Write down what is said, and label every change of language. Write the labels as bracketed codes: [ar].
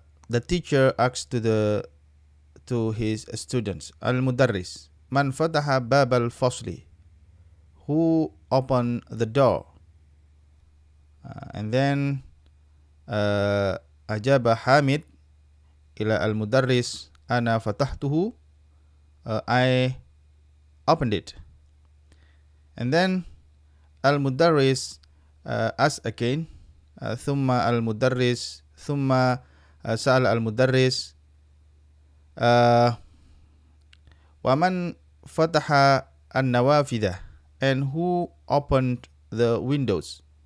[en] The teacher asked to his students, [ar] المدرس من فتح باب الفصل, [en] who opened the door? And then [ar] أجاب حامد إلى المدرس أنا فتحته, [en] I opened it. And then [ar] المدرس [en] asked again, [ar] ثم المدرس ثم سأل المدرس ومن فتح النوافذ, [en] and who opened the windows?